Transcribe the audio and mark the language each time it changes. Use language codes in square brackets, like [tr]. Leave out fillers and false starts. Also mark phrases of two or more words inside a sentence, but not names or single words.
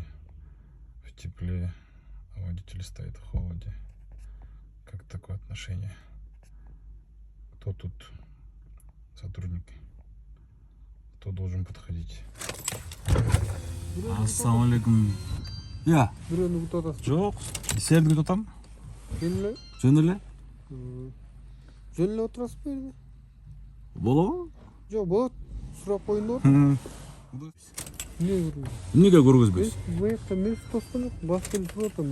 [ru] В тепле. А водитель стоит в холоде. Как такое отношение? Кто тут сотрудник? Кто должен подходить? [ar] السلام عليكم. Я. [ky] Бирөөнү күтүп атасыз. Жок. Силерди күтүп атам. Жөн эле. Жөн эле. Жөн эле отурасызбы жерде? Болобу? Жок, болот. Сурап коюңдар. Эмне көрүңүз? Эмнеге көргөзбөйсүз? Бул жакта мен тостон башка эле туруп атам.